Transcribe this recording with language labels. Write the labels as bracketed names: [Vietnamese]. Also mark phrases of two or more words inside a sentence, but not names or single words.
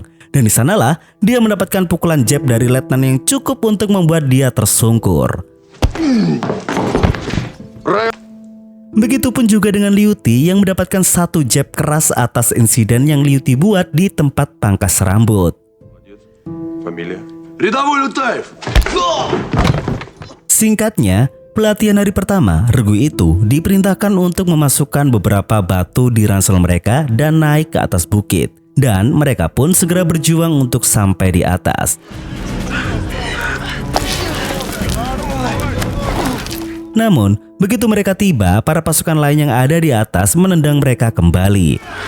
[Indonesian] Dan di sanalah dia mendapatkan pukulan jab dari letnan yang cukup untuk membuat dia tersungkur. Begitupun juga dengan Liu Ti yang mendapatkan satu jab keras atas insiden yang Liu Ti buat di tempat pangkas rambut. [Russian] Фамилия? Рядовой Лютаев! [Indonesian] Singkatnya, pelatihan hari pertama, regu itu diperintahkan untuk memasukkan beberapa batu di ransel mereka dan naik ke atas bukit. Dan mereka pun segera berjuang untuk sampai di atas. Namun, begitu mereka tiba, para pasukan lain yang ada di atas menendang mereka kembali.